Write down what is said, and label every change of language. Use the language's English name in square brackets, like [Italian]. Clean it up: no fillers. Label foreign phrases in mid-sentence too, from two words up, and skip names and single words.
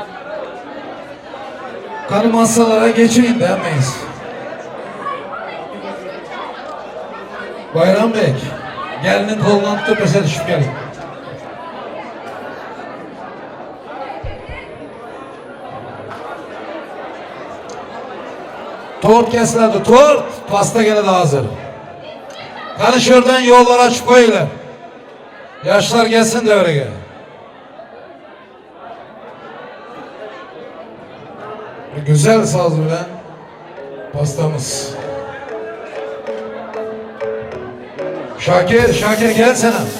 [Azerbaijani] Qani masalara geçin demeyiz. [Turkish] Bayram Bey, gelinin kolundan tutup pese düşüp gelin. Tort kesildi, tort. Pasta gene de hazır. [Azerbaijani] Qani şuradan yollar açıp koyular. [Turkish] Yaşlar gelsin devreye. Güzel saz bilen pastamız. Şakir, Şakir gel sana.